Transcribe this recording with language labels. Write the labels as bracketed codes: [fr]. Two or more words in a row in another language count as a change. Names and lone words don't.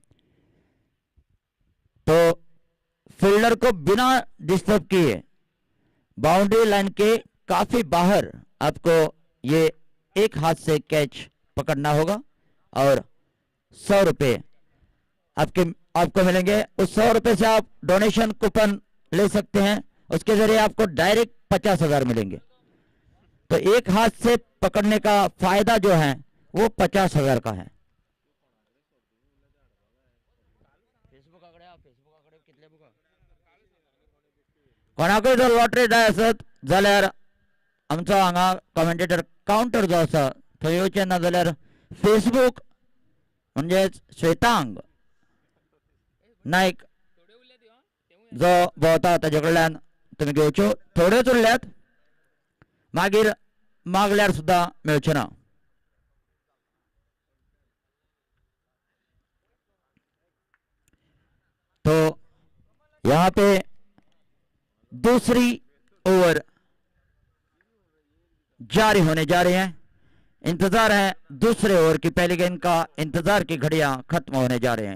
[hi] तो फील्डर को बिना डिस्टर्ब किए [en] boundary line [hi] के काफी बाहर आपको ये एक हाथ से कैच पकड़ना होगा और 100 रुपये आपको मिलेंगे। उस 100 रुपये से आप [en] donation coupon [hi] ले सकते हैं, उसके जरिए आपको डायरेक्ट 50,000 मिलेंगे। तो एक हाथ से पकड़ने का फायदा जो है वो 50,000 का है। [kok] कोणाकूय जर लॉटरी जाय आसत जाल्यार आमचो हांगा [en] commentator counter [kok] जो आसा थंय येवचें ना जाल्यार फेसबूक म्हणजेच श्वेतांग नायक जो भोंवता ताजे कडल्यान तुमी घेवच्यो। थोड्योच उरल्यात, मागीर मागल्यार सुद्दां मेळच्यो ना। [hi] तो यहाँ पे दूसरी ओवर जारी होने जा रही है। इंतजार है दूसरे ओवर की, पहली गेंद का इंतजार की घड़ियां खत्म होने जा रहे हैं।